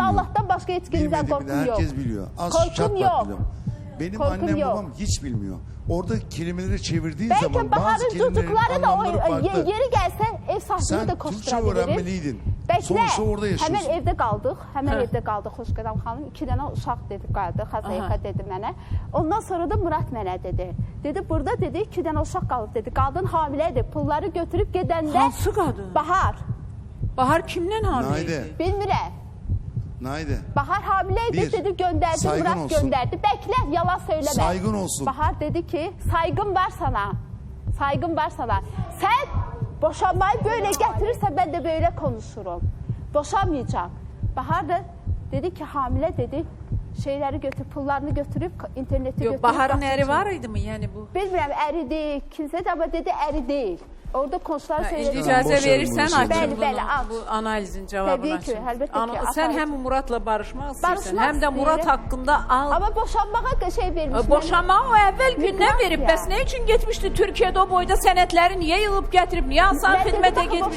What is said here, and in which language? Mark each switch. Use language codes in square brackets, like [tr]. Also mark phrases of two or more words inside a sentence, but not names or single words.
[tr] Allah'tan başka hiç kimseden Bilmediğimi de korkum yok. herkes biliyor. Az Korkum çatlat yok. biliyorum. Benim Korkum annem yok. babam hiç bilmiyor. Orada kelimeleri çevirdiği Belki zaman bazı Bahar'ın kelimelerin çocukları da anlamları farklı. yeri gelse ev sahibini Sen de Türkçe koşturabilirim. öğrenmeliydin. Bekle. Sonuçta orada yaşıyorsun. Hemen evde kaldık. Hemen [az] Hə. evde kaldık Xoşqədəm xanım. 2 dənə uşaq dedi qaldı. Xəzayqa dedi mənə. Ondan sonra da Murat mənə dedi. Dedi burada dedi 2 dənə uşaq qalıb dedi. Qadın hamilədir. Pulları götürüb gedəndə Hansı qadın? Bahar. Bahar kimdən hamile Naide. idi? Bilmirəm. Naide. [tr] Bahar hamileydi Bir, dedi, gönderdi, saygın Murat olsun. gönderdi. Bekle, yalan söyleme. Saygın olsun. Bahar dedi ki saygım var sana. Saygım var sana. Sen boşanmayı böyle getirirsen ben de böyle konuşurum. Boşanmayacağım. Bahar da dedi ki hamile dedi. Şeyleri götürüp pullarını götürüp interneti [az] Yox, [tr] götürüp. [az] Baharın qaçıb əri var idi mi? Yəni bu. Bilmirəm əri değil. [tr] Kimse de ama dedi [az] əri değil. [tr] Orada komşular [az] İndi [tr] söyledi. [az] icazə Boş verin verirsən bunu açın Bəli, bəli, aç. bu analizin cavabını Təbii ki, açın. əlbəttə ki, Sən açarıq. həm Muratla barışmaq istəyirsən, Barışmaq həm də Murat istəyirəm. haqqında al. Ama boşanmağa şey vermiş. Boşanmağı o əvvəl gündən Miqrasiya. verib. Bəs nə üçün getmişdi Türkiyədə o boyda sənədləri niyə yığıb gətirib? Niyə asan xidmətə getmişdi?